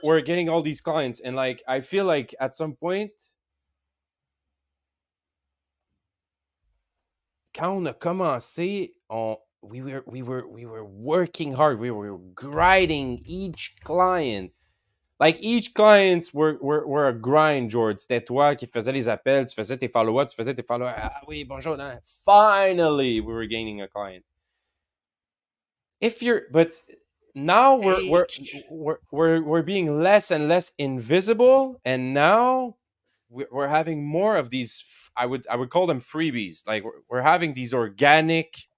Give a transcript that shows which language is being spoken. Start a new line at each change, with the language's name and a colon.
English: we're getting all these clients, and like I feel like at some point, quand on a commencé, we were working hard. We were grinding each client. Like each clients were a grind, George.
French: C'était toi qui faisais les appels, tu faisais tes follow-ups, tu faisais tes follow-ups. Ah oui, bonjour.
English: Finally, we were gaining a client. But now we're being less and less invisible, and now we're having more of these. I would call them freebies. Like we're having these organic.